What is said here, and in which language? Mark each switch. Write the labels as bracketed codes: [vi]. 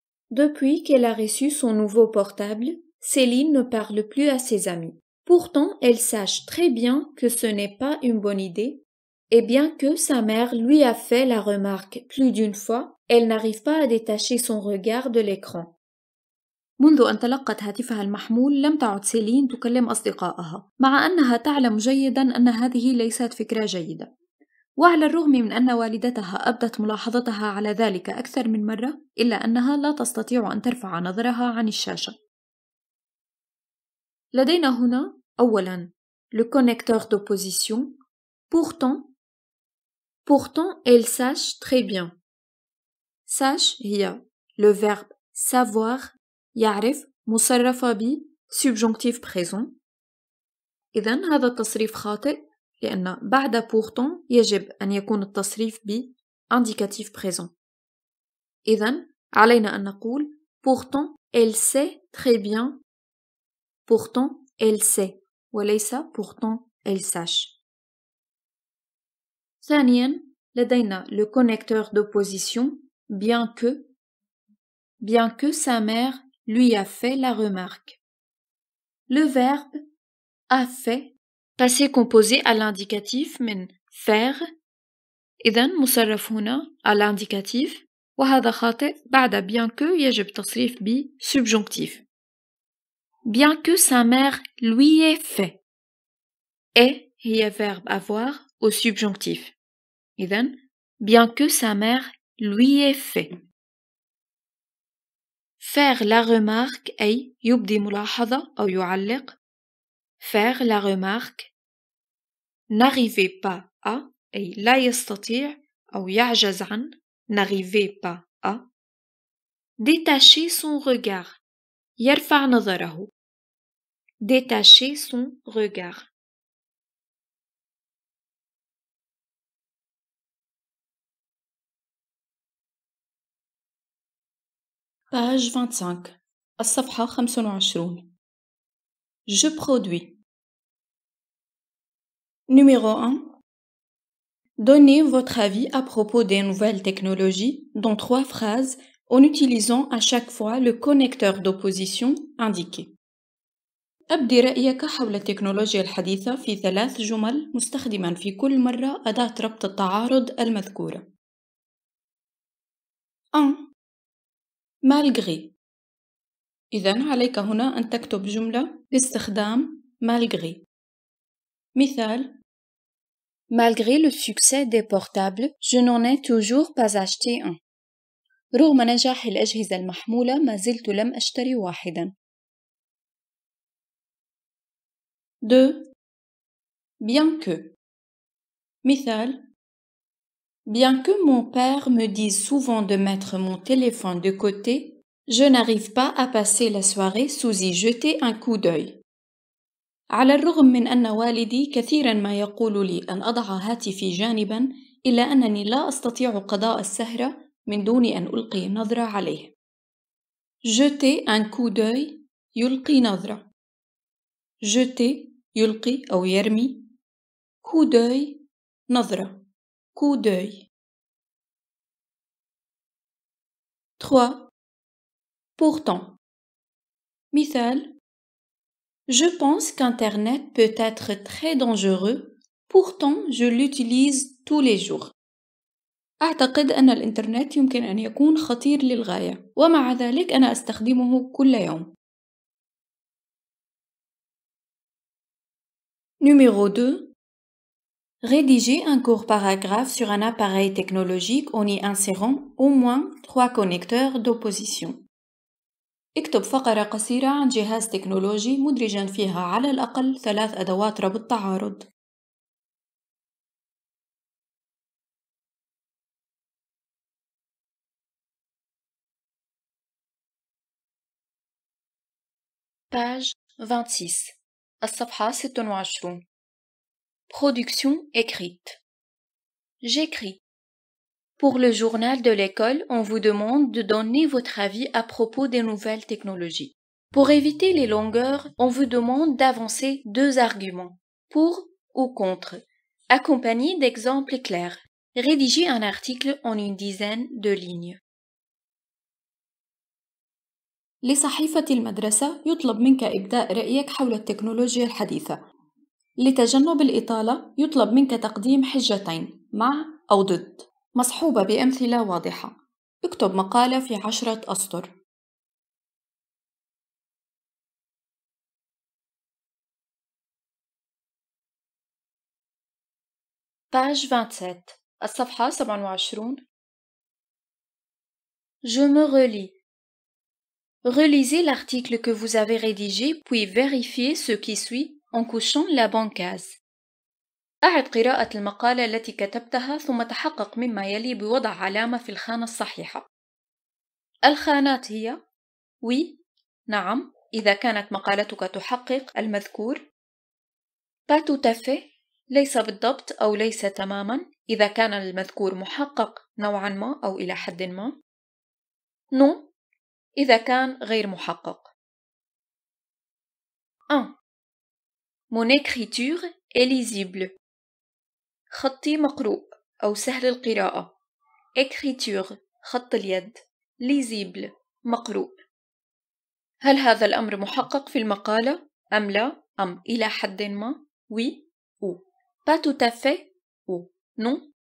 [fr] Depuis qu'elle a reçu son nouveau portable, Céline ne parle plus à ses amis. Pourtant, elle sache très bien que ce n'est pas une bonne idée, et bien que sa mère lui a fait la remarque plus d'une fois, elle n'arrive pas à détacher son regard de l'écran. [ar] منذ أن تلقت هاتفها المحمول لم تعد سيلين تكلم أصدقائها، مع أنها تعلم جيدا أن هذه ليست فكرة جيدة. وعلى الرغم من أن والدتها أبدت ملاحظتها على ذلك أكثر من مرة، إلا أنها لا تستطيع أن ترفع نظرها عن الشاشة. لدينا هنا أولاً [fr] le connecteur d'opposition pourtant elle sache très bien. sache [ar] هي [fr] le verbe savoir [ar] يعرف مصرفة ب [fr] subjonctif présent. [ar] إذن هذا التصريف خاطئ لأن بعد pourtant يجب أن يكون التصريف ب indicatif présent. إذن علينا أن نقول [fr] pourtant elle sait très bien. Pourtant elle sait [ar] وليس [fr] pourtant elle sache. [ar] ثانياً لدينا [fr] le connecteur d'opposition bien que sa mère lui a fait la remarque. Le verbe a fait passé composé à l'indicatif [ar] من [fr] faire. [ar] إذن مصرف هنا [fr] à l'indicatif، [ar] وهذا خاطئ. بعد [fr] bien que [ar] يجب تصريف ب subjonctif. [fr] Bien que sa mère lui ait fait. Et [ar] هي [fr] verbe avoir au subjonctif. [ar] إذن [fr] bien que sa mère lui ait fait. faire la remarque [ar] أي يبدي ملاحظة أو يعلق. [fr] faire la remarque. n'arrivez pas à [ar] أي لا يستطيع أو يعجز عن. [fr] n'arrivez pas à. détacher son regard. [ar] يرفع نظره. [fr] détacher son regard. page 25 [ar] الصفحة 25 [fr] Je produis. Numéro 1. Donnez votre avis à propos des nouvelles technologies dans 3 phrases en utilisant à chaque fois le connecteur d'opposition indiqué. [ar] أبدي رأيك حول التكنولوجيا الحديثة في 3 جمل مستخدما في كل مرة أداة ربط التعارض المذكورة. [fr] 1. malgré. [ar] إذن عليك هنا أن تكتب جملة باستخدام malgré. مثال: [fr] Malgré le succès des portables, je n'en ai toujours pas acheté un. [ar] رغم نجاح الأجهزة المحمولة ما زلت لم أشتري واحدا. [fr] 2. bien que. [ar] مثال: [fr] Bien que mon père me dise souvent de mettre mon téléphone de côté, je n'arrive pas à passer la soirée sans y jeter un coup d'œil. [ar] على الرغم من أن والدي كثيرا ما يقول لي أن أضع هاتفي جانبا، إلا أنني لا أستطيع قضاء السهرة من دون أن ألقي نظرة عليه. [fr] jeter un coup d'œil [ar] يلقي نظرة. [fr] jeter [ar] يلقي أو يرمي. [fr] coup d'œil [ar] نظرة. [fr] coup d'œil. 3. Pourtant. [ar] مثال: [fr] Je pense qu'Internet peut être très dangereux, pourtant je l'utilise tous les jours. [ar] أعتقد أن الإنترنت يمكن أن يكون خطير للغاية، ومع ذلك أنا أستخدمه كل يوم. [fr] Numéro 2. Rédiger un court paragraphe sur un appareil technologique en y insérant au moins 3 connecteurs d'opposition. [ar] اكتب فقرة قصيرة عن جهاز تكنولوجي مدرجاً فيها على الأقل 3 أدوات ربط تعارض. [fr] page 26 [ar] الصفحة 26 [fr] Production écrite. J'écris. Pour le journal de l'école, on vous demande de donner votre avis à propos des nouvelles technologies. Pour éviter les longueurs, on vous demande d'avancer 2 arguments, pour ou contre, accompagnés d'exemples clairs. Rédigez un article en une dizaine de lignes. [ar] لصحيفة المدرسة يطلب منك إبداء رأيك حول التكنولوجيا الحديثة. لتجنب الإطالة يطلب منك تقديم حجتين مع أو ضد، مصحوبة بأمثلة واضحة. اكتب مقالة في 10 أسطر. [fr] page 27 [ar] الصفحة 27 [fr] Je me relis. Relisez l'article que vous avez rédigé puis vérifiez ce qui suit en cochant la bonne case. [ar] أعد قراءة المقالة التي كتبتها ثم تحقق مما يلي بوضع علامة في الخانة الصحيحة. الخانات هي: [fr] oui، [ar] نعم، إذا كانت مقالتك تحقق المذكور. [fr] pas tout à fait، [ar] ليس بالضبط أو ليس تماما، إذا كان المذكور محقق نوعا ما أو إلى حد ما. [fr] non، [ar] إذا كان غير محقق. 1. [fr] Mon écriture est lisible. [ar] خطي مقروء أو سهل القراءة. [fr] écriture [ar] خط اليد. [fr] lisible [ar] مقروء. هل هذا الأمر محقق في المقالة أم لا؟ أم إلى حد ما؟ [fr] oui ou pas tout à fait ou non.